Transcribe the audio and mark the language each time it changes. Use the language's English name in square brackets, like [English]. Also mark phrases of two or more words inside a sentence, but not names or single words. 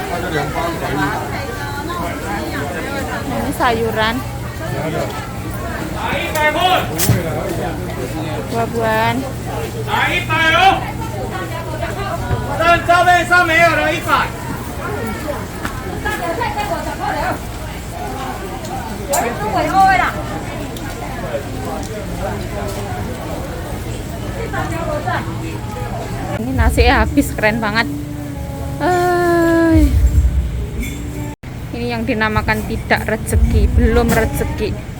[Indonesian] Ini sayuran. Buah-buahan. [Chinese] 来100哦，但照片上没有了100。 [Indonesian] Ini nasi habis, keren banget. Ini yang dinamakan tidak rezeki, belum rezeki.